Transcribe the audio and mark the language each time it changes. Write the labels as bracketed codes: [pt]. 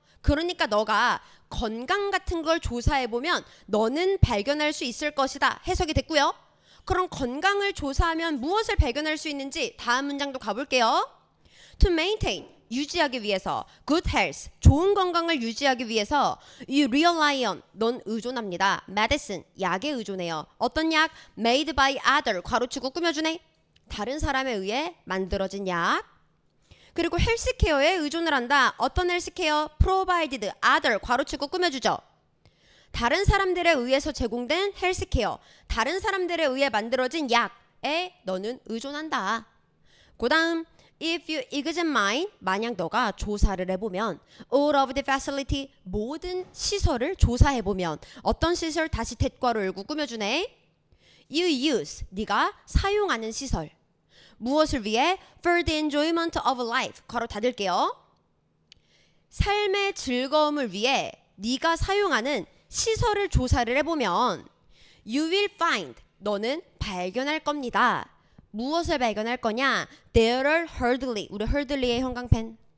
[ko] 그러니까 너가 건강 같은 걸 조사해보면 너는 발견할 수 있을 것이다. 해석이 됐고요. 그럼 건강을 조사하면 무엇을 발견할 수 있는지 다음 문장도 가볼게요. [en] To maintain, [ko] 유지하기 위해서 [en] good health, [ko] 좋은 건강을 유지하기 위해서 [en] you rely on, [ko] 넌 의존합니다. medicine, 약에 의존해요. 어떤 약? [en] made by other, [ko] 괄호치고 꾸며주네. 다른 사람에 의해 만들어진 약. 그리고 헬스케어에 의존을 한다. 어떤 헬스케어? provided, other, 괄호치고 꾸며주죠. 다른 사람들에 의해서 제공된 헬스케어, 다른 사람들에 의해 만들어진 약에 너는 의존한다. 그 다음 [en] if you examine, [ko] 만약 너가 조사를 해보면 [en] all of the facility, [ko] 모든 시설을 조사해보면 어떤 시설? 다시 대괄호 열고 꾸며주네. [en] you use, [ko] 네가 사용하는 시설. 무엇을 위해? [en] for the enjoyment of life, [ko] 괄호 닫을게요. 삶의 즐거움을 위해 네가 사용하는 시설을 조사를 해보면 [en] you will find, [ko] 너는 발견할 겁니다. 무엇을 발견할 거냐? [en] There are hardly, [ko] 우리 hardly의 형광펜.